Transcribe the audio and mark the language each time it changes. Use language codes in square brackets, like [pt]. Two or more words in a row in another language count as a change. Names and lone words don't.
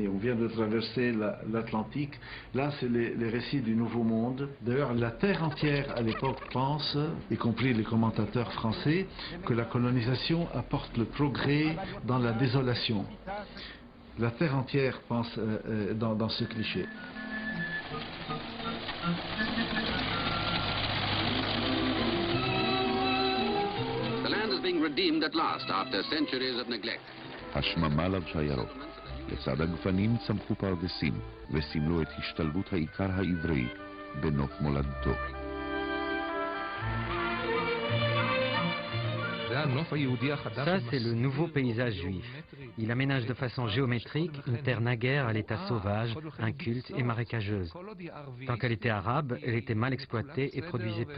[fr] On vient de traverser l'Atlantique. Là, c'est les récits du Nouveau Monde. D'ailleurs, la terre entière, à l'époque, pense, y compris les commentateurs français, que la colonisation apporte le progrès dans la désolation. La terre entière pense dans ce cliché. [en] The land is being redeemed at last after centuries of neglect. [he] השממה לבשה ירוק. לצד הגפנים צמחו פרדסים, וסימלו את השתלבות העיקר העברי בנוף מולדתו. [fr] Ça, c'est le nouveau paysage juif. Il aménage de façon géométrique une terre naguère à l'état sauvage, inculte et marécageuse. Tant qu'elle était arabe, elle était mal exploitée et produisait peu.